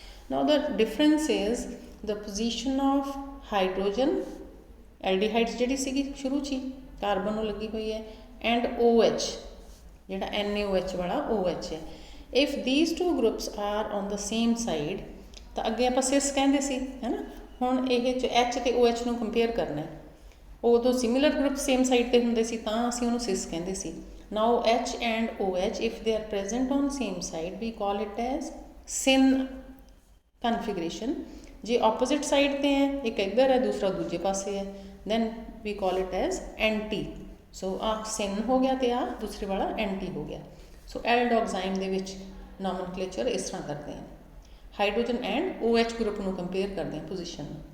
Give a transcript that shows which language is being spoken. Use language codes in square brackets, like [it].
[en] now the difference is the position of hydrogen, [pa] ਐਲਡੀਹਾਈਡਸ ਜਿਹੜੀ ਸੀਗੀ ਸ਼ੁਰੂ 'ਚ ਹੀ ਕਾਰਬਨ ਨੂੰ ਲੱਗੀ ਹੋਈ ਹੈ, ਐਂਡ OH ਜਿਹੜਾ NaOH ਵਾਲਾ OH ਹੈ। [en] if these two groups are on the same side [pa] ਤਾਂ ਅੱਗੇ ਆਪਾਂ ਸਿਸ ਕਹਿੰਦੇ ਸੀ, ਹੈ ਨਾ। ਹੁਣ ਇਹ ਚ H ਤੇ OH ਨੂੰ ਕੰਪੇਅਰ ਕਰਨਾ ਹੈ। ਉਦੋਂ ਸਿਮਿਲਰ ਗਰੁੱਪ ਸੇਮ ਸਾਈਡ ਤੇ ਹੁੰਦੇ ਸੀ ਤਾਂ ਅਸੀਂ ਉਹਨੂੰ ਸਿਸ ਕਹਿੰਦੇ ਸੀ। [en] Now H and OH if they are present on same side we call it as syn configuration। [pa] ਜੇ opposite side ਤੇ ਹੈ, ਇੱਕ ਇੱਧਰ ਹੈ ਦੂਸਰਾ ਦੂਜੇ ਪਾਸੇ ਹੈ, [en] then we call it as anti। [pa] ਸੋ ਆਹ syn ਹੋ ਗਿਆ ਤੇ ਆਹ ਦੂਸਰੇ ਵਾਲਾ anti ਹੋ ਗਿਆ। ਸੋ ਐਲਡੋਗਜ਼ਾਈਮ ਦੇ ਵਿੱਚ ਨੋਮਨਕਲੇਚਰ ਇਸ ਤਰ੍ਹਾਂ ਕਰਦੇ ਹਾਂ, ਹਾਈਡਰੋਜਨ ਐਂਡ OH ਗਰੁੱਪ ਨੂੰ ਕੰਪੇਅਰ ਕਰਦੇ ਹਾਂ ਪੋਜੀਸ਼ਨ।